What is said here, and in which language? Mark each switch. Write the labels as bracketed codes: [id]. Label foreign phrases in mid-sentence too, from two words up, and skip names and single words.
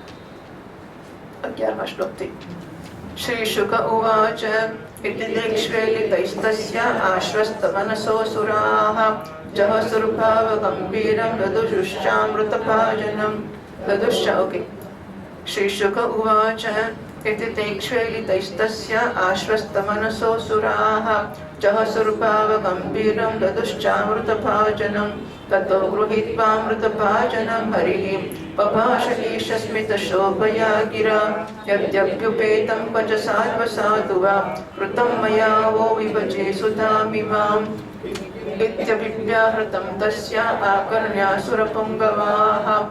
[gu] 11મા શ્લોકથી [sa] શ્રી શુક ઉવાચ ઇતિ દેક્ષ્વેલિતૈસ્તસ્ય આશ્વસ્તમનસો સુરાઃ જહ સુરભાવ ગંભીરં દદુષુશ્ચામૃતભાજનમ. દદુશ્ચ, ઓકે. શ્રી શુક ઉવાચ, इति तेक्ष्वेलितैस्तस्य आश्वस्तमनसो सुराः जहसुरभावगम्भीरं ददुश्चामृतभाजनं ततो गृहीत्वामृतभाजनं हरिः बभाष ईशस्मितशोभया गिरा यद्यप्युपेतं पचसाद्वसाधु वा कृतं मया वो विभजे सुधामिमाम् इत्यभिव्याहृतं तस्य आकर्ण्यासुरपुङ्गवाः